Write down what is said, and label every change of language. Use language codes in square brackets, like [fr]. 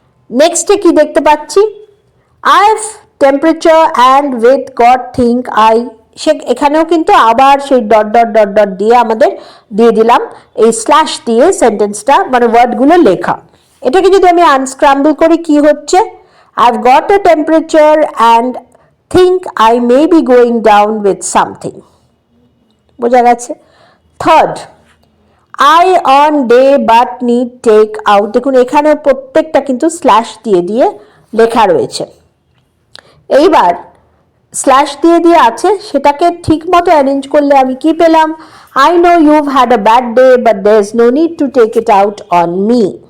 [bn] নেক্সটে কি দেখতে পাচ্ছি? [en] I've temperature and with God think I, [bn] এখানেও কিন্তু আবার সেই ডট দিয়ে আমাদের দিয়ে দিলাম এই স্ল্যাশ দিয়ে সেন্টেন্সটা, মানে ওয়ার্ডগুলো লেখা। এটাকে যদি আমি আনস্ক্রাম্বল করি কি হচ্ছে? [en] I've got a temperature and think I may be going down with something. [bn] বোঝা গেছে? [en] Third, I on day but need take out। [bn] দেখুন এখানে প্রত্যেকটা কিন্তু স্ল্যাশ দিয়ে লেখা রয়েছে। এইবার স্ল্যাশ দিয়ে আছে, সেটাকে ঠিক মতো অ্যারেঞ্জ করলে আমি কি পেলাম? [en] I know you've had a bad day but there is no need to take it out on me.